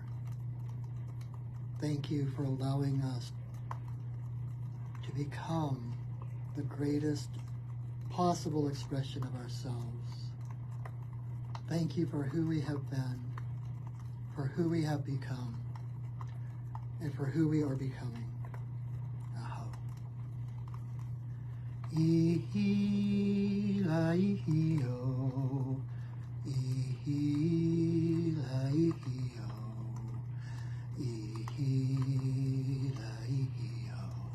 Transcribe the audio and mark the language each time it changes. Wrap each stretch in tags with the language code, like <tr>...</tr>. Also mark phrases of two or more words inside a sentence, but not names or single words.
<en>Thank you for allowing us to become the greatest possible expression of ourselves. Thank you for who we have been, for who we have become, and for who we are becoming. Aho. Ihi la ihi o, ihi la ihi o, ihi la ihi o,</en>